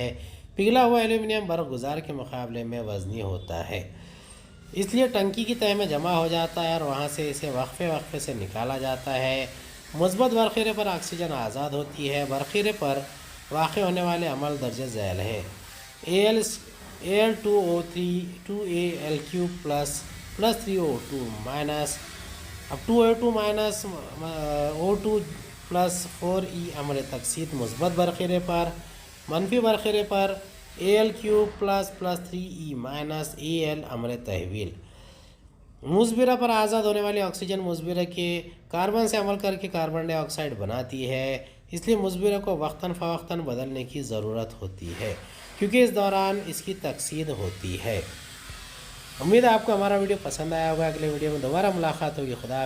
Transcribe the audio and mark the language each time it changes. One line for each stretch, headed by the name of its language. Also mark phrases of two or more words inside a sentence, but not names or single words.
Urdu: پگھلا ہوا ایلومینیم برق گزار کے مقابلے میں وزنی ہوتا ہے، اس لیے ٹنکی کی تہ میں جمع ہو جاتا ہے اور وہاں سے اسے وقفے سے نکالا جاتا ہے۔ مثبت برقیرے پر آکسیجن آزاد ہوتی ہے۔ برقیرے پر واقع ہونے والے عمل درج ذیل ہیں:
English: Al2O3 2Al3 plus 3O2 minus 2O2 minus O2 plus 4E
Urdu: امر تکثیت مثبت برقیرے پر، منفی برقیرے پر
English: Al3 plus 3E minus Al
Urdu: امر تحویل۔ مضبرہ پر آزاد ہونے والی آکسیجن مضبرہ کے کاربن سے عمل کر کے
English: carbon dioxide
Urdu: بناتی ہے، اس لیے مضبرہ کو وقتاً فوقتاً بدلنے کی ضرورت ہوتی ہے کیونکہ اس دوران اس کی تکثیر ہوتی ہے۔ امید ہے آپ کو ہمارا ویڈیو پسند آیا ہوگا۔ اگلے ویڈیو میں دوبارہ ملاقات ہوگی۔